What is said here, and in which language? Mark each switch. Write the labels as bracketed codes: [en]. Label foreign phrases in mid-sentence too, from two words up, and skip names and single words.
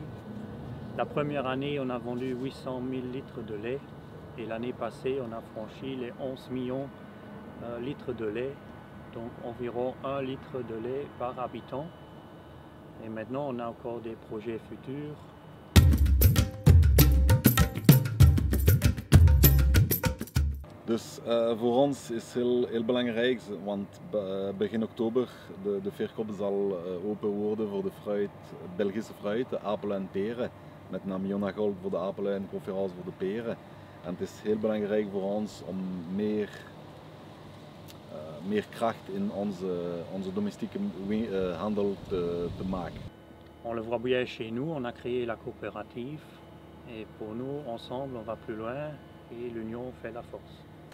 [fr] La première année, on a vendu 800 000 litres de lait et l'année passée, on a franchi les 11 millions litres de lait, donc environ 1 litre de lait par habitant. Et maintenant, on a encore des projets futurs. [nl] Dus voor ons is heel belangrijk, want begin oktober de Faircoop zal open worden voor de fruit, Belgische fruit, de appelen en peren. Met name Jona Gold voor de appelen en Conference voor de peren. En het is heel belangrijk voor ons om meer kracht in onze domestieke handel te maken. [fr] On le voit bien chez nous, on a créé la coopérative et pour nous, ensemble, on va plus loin et l'union fait la force.